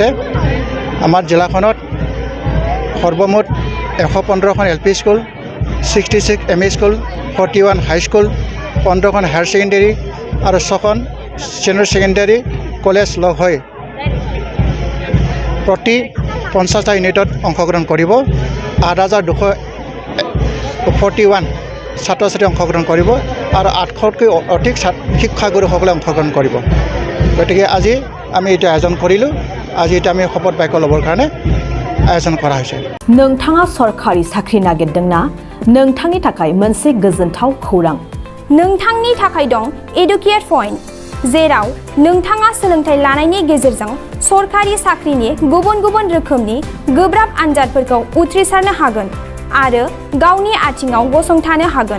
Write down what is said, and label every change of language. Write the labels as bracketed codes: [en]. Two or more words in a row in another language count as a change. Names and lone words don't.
[as] আমাৰ জিলাখনত সৰ্বমুঠ 115খন LP স্কুল, 66 ME স্কুল, 41 হাইস্কুল, 15খন [en] higher secondary [as] আৰু 6খন [en] senior secondary college [as] লগ হৈ প্ৰতি 50টা ইউনিটত অংশগ্ৰহণ কৰিব। 8241 ছাত্ৰ ছাত্ৰী অংশগ্ৰহণ কৰিব আৰু 800তকৈ অধিক শিক্ষাগুৰুসকলে অংশগ্ৰহণ কৰিব। গতিকে আজি আমি এইটো আয়োজন কৰিলোঁ। আজি এটা আমি শপত বাক্য ল'বৰ কাৰণে আয়োজন কৰা হৈছে। [brx] नोंथाङा सरखारि साख्रि नागिरदोंना? नोंथांनि थाखाय मोनसे गोजोनथाव खौरां। नोंथांनि थाखाय दं एडुकेट पॉइंट, जेराव नोंथाङा सोलोंथाय लानायनि गेजेरजों सरखारि साख्रिनि गुबुन गुबुन रोखोमनि गोब्राब आनजादफोरखौ उथ्रिसारनो हागोन आरो गावनि आथिङाव गसंथानो हागोन।